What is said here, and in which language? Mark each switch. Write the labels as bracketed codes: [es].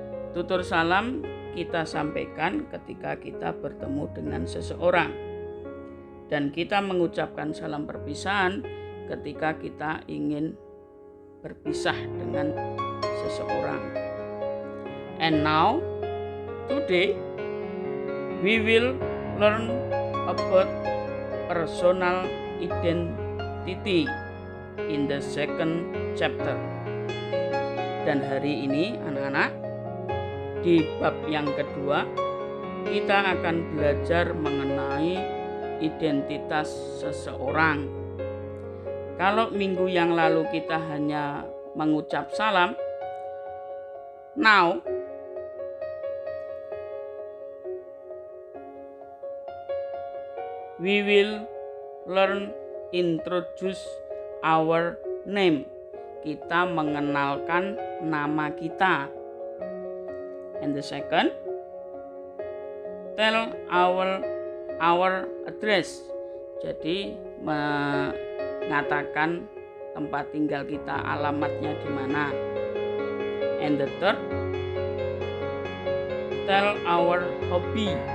[id] Tutur salam kita sampaikan ketika kita bertemu dengan seseorang, dan kita mengucapkan salam perpisahan ketika kita ingin berpisah dengan seseorang. [en] And now today we will learn about personal identity in the second chapter. [id] Dan hari ini anak-anak, di bab yang kedua kita akan belajar mengenai identitas seseorang. Kalau minggu yang lalu kita hanya mengucap salam, [en] now we will learn introduce our name. [id] Kita mengenalkan nama kita. [en] And the second, tell our address. [id] Jadi mengatakan tempat tinggal kita, alamatnya di mana. [en] And the third, tell our hobby.